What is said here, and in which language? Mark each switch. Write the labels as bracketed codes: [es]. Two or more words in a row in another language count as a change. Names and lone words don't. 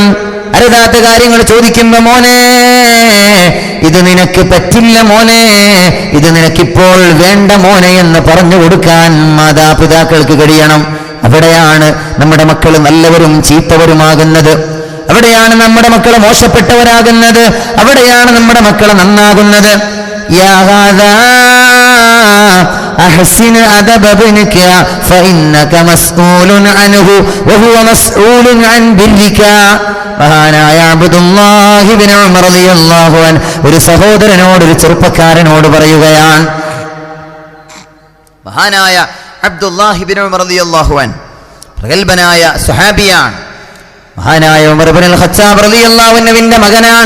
[ml] അരുതാത്ത കാര്യങ്ങൾ ചോദിക്കുമ്പോ മോനെ ഇത് നിനക്ക് പറ്റില്ല, മോനെ ഇത് നിനക്കിപ്പോൾ വേണ്ട മോനെ എന്ന് പറഞ്ഞു കൊടുക്കാൻ മാതാപിതാക്കൾക്ക് കഴിയണം. അവിടെയാണ് നമ്മുടെ മക്കൾ നല്ലവരും ചീത്തവരുമാകുന്നത്. അവിടെയാണ് നമ്മുടെ മക്കൾ മോശപ്പെട്ടവരാകുന്നത്. അവിടെയാണ് നമ്മുടെ മക്കൾ നന്നാകുന്നത്. [ar] أحسن أدب ابنك فإنك مسؤول عنه وهو مسؤول عن برك. [ml] മഹാനായ അബ്ദുല്ലാഹി ഇബ്നു ഉമർ [ar] رضي الله عنه [ml] ഒരു സഹോദരനോട്, ഒരു ചെറുപ്പക്കാരനോട് പറയുകയാണ്. മഹാനായ അബ്ദുല്ലാഹി ഇബ്നു ഉമർ [ar] رضي الله عنه [ml] പ്രഗൽഭനായ സ്വഹാബിയാണ്. മഹാനായ ഉമർ ഇബ്നുൽ ഖത്താബ് [ar] رضي الله عنه [ml] മകനാണ്.